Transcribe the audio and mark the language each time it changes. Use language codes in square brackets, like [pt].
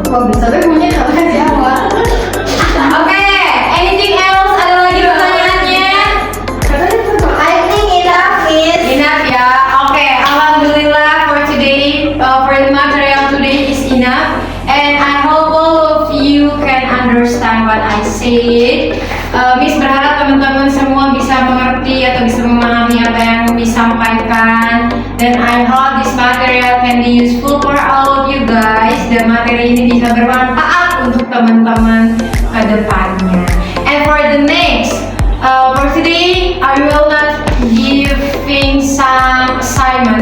[id] Kok bisa punya kalau Jawa? [en] Oke, anything else? [id] Ada lagi pertanyaannya? [en] I think enough, Miss. [id] Enough ya. [en] Oke, alhamdulillah for today, for the material today is enough, and I hope all of you can understand what I said. [id] Miss berharap teman-teman semua bisa mengerti atau bisa memahami apa yang Miss sampaikan, dan [en] I hope this material can be useful for all of you guys. [id] Dan materi ini bisa bermanfaat untuk teman-teman ke depannya. [en] And for the next, for today, I will not giving some assignment.